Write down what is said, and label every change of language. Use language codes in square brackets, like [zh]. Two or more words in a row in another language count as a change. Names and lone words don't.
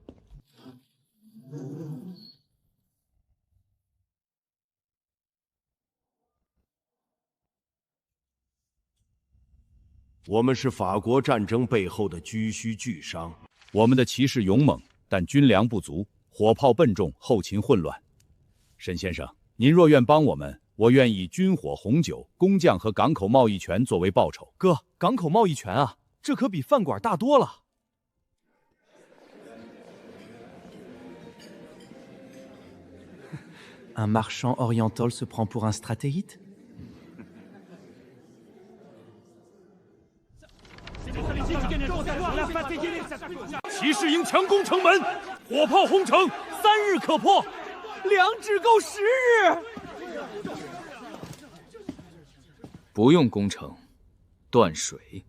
[zh] 我们是法国战争背后的居胥巨商。我们的骑士勇猛，但军粮不足，火炮笨重，后勤混乱。沈先生，您若愿帮我们，我愿以军火、红酒、工匠和港口贸易权作为报酬。哥，港口贸易权啊，这可比饭馆大多了。 [fr] Un marchand oriental se prend pour un stratégite? [zh] 骑士营强攻城门，火炮轰城，3日可破。粮只够10日。不用攻城，断水。